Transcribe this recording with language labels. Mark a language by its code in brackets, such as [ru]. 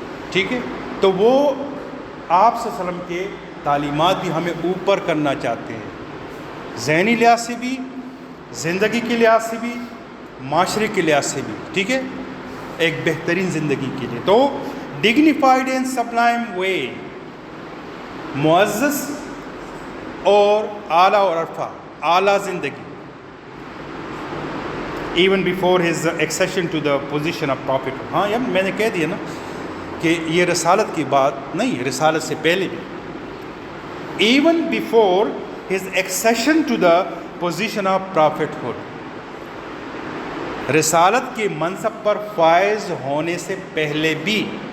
[ur] ٹھیک ہے، تو وہ آپ صلی اللہ علیہ وسلم کے تعلیمات بھی ہمیں اوپر کرنا چاہتے ہیں، ذہنی لحاظ سے بھی، زندگی کے لحاظ سے بھی، معاشرے کے لحاظ سے بھی. ٹھیک ہے، ایک بہترین زندگی کے لیے. تو [en] dignified and sublime way, [ur] معزز اور اعلیٰ اور عرفہ، اعلیٰ زندگی. [en] Even before his accession to the position of prophet. [ur] ہاں یار میں نے کہہ دیا نا کہ یہ رسالت کی بات نہیں، رسالت سے پہلے بھی. [en] even before his accession to the position of prophethood, [ur] رسالت کے منصب پر فائز ہونے سے پہلے بھی.